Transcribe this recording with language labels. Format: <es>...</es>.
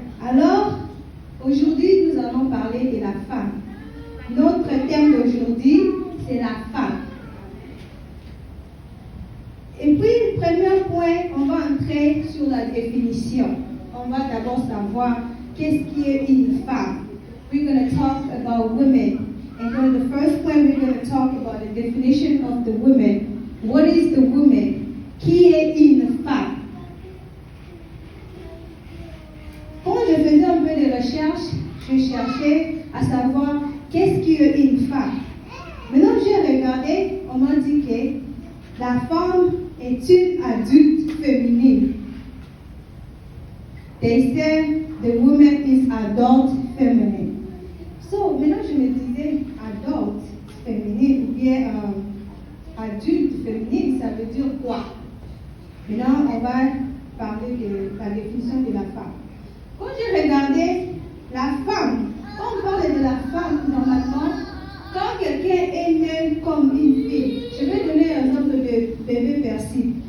<fr>Alors, aujourd'hui, nous allons parler de la femme. Notre thème d'aujourd'hui, c'est la femme. Et puis, le premier point, on va entrer sur la définition. On va d'abord savoir qu'est-ce qui est une femme.</fr> <en>We're going to talk about women. And then the first point, we're going to talk about the definition of the woman. What is the woman?</en> <fr>Qui est une femme? Quand je faisais un peu de recherche, je cherchais à savoir qu'est-ce qui est une femme. Maintenant, j'ai regardé, on m'a dit que la femme est une adulte féminine.</fr> <en>They said the woman is adult feminine.</en> <fr>So, maintenant, je me disais adult féminine ou bien adulte féminine, ça veut dire quoi? Maintenant, on va parler de la définition de la femme. Quand j'ai regardé la femme, quand on parle de la femme, normalement, quand quelqu'un est né comme une fille, je vais donner un exemple de bébé Percy.</fr>